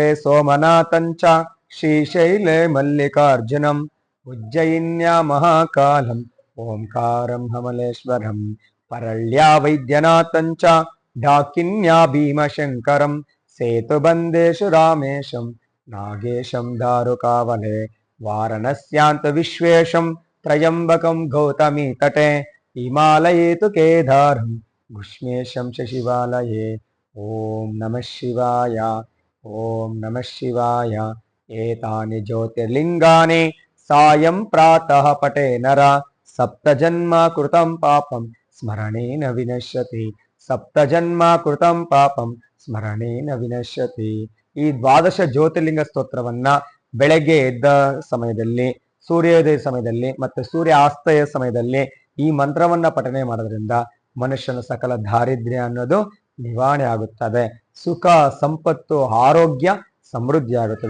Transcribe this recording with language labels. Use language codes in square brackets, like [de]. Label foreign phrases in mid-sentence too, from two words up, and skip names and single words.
[sa] ಸೋಮನಾಥಂಚ ಶ್ರೀಶೈಲೆ ಮಲ್ಲಿಕಾರ್ಜುನಂ ಉಜ್ಜಯಿನ್ಯ ಮಹಾಕಾಲಂ ಓಂಕಾರಂ ಹಮಲೇಶ್ವರಂ ಪರಳ್ಯಾ ವೈದ್ಯನಾಥಂಚ ಡಾಕಿನ್ಯಾ ಭೀಮಶಂಕರಂ ಸೇತುಬಂದೇಶು ರಾಮೇಶಂ ನಾಗೇಶಂ ದಾರುಕಾವಲೆ ವಾರಣಸ್ಯಾಂತ ವಿಶ್ವೇಶಂ ತ್ರಯಂಬಕಂ ಗೌತಮಿ ತಟೆ ಹಿಮಾಲಯೇತು ಕೇದಾರಂ ಗುಷ್ಮೇಶಂ ಶಶಿವಾಲಯೇ. ಓಂ ನಮಃ ಶಿವಾಯ, ಓಂ ನಮಃ ಶಿವಾಯ. ಏತಾನಿ ಜ್ಯೋತಿರ್ಲಿಂಗಾನಿ ಸಾಯಂ ಪ್ರಾತಃ ಪಟೇ ನರ ಸಪ್ತ ಜನ್ಮ ಕೃತಂ ಪಾಪಂ ಸ್ಮರಣೇನ ವಿನಶ್ಯತಿ, ಸಪ್ತ ಜನ್ಮ ಕೃತಂ ಪಾಪಂ ಸ್ಮರಣೇನ ವಿನಶ್ಯತಿ. [kn] ಈ 12 ಜ್ಯೋತಿರ್ಲಿಂಗ ಸ್ತೋತ್ರವನ್ನ ಬೆಳಗ್ಗೆ ಎದ್ದ ಸಮಯದಲ್ಲಿ, ಸೂರ್ಯೋದಯ ಸಮಯದಲ್ಲಿ ಮತ್ತೆ ಸೂರ್ಯ ಆಸ್ತಯ ಸಮಯದಲ್ಲಿ ಈ ಮಂತ್ರವನ್ನ ಪಠನೆ ಮಾಡೋದ್ರಿಂದ ಮನುಷ್ಯನ ಸಕಲ ದಾರಿದ್ರ್ಯ ಅನ್ನೋದು ನಿವಾರಣೆ ಆಗುತ್ತದೆ. ಸುಖ, ಸಂಪತ್ತು, ಆರೋಗ್ಯ, ಸಮೃದ್ಧಿ ಆಗುತ್ತದೆ.